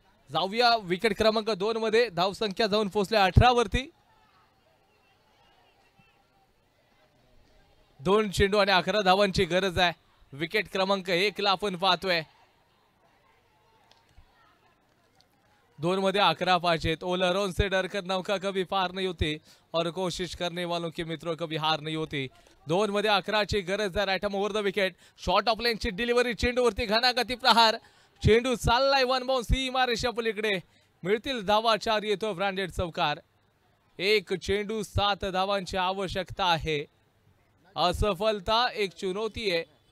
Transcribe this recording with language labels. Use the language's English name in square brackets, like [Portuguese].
[Marathi] जाऊया विकेट क्रमांक 2 मध्ये. धावसंख्या जाऊन पोहोचल्या 18 वरती. 2 चेंडू आणि 11 धावांची गरज आहे. विकेट क्रमांक 1 ला आपण पाहतोय. 2 मध्ये 11 पाहिजेत. [Hindi] ओलरों से डरकर नौका कभी पार नहीं होती और कोशिश करने वालों के मित्रों कभी हार नहीं होती. [Marathi] 2 मध्ये 11ची गरज आहे. Right arm over the wicket. Short of लेनची डिलिव्हरी. चेंडूवरती घणागती प्रहार. चेंडू चाललाय 1 बाउंस. सीमारेषा पलीकडे मिळतील धावा. 4 येतो ब्रँडेड चौकार. 1 चेंडू 7 धावांची आवश्यकता आहे. असफलता एक चुनौती आहे.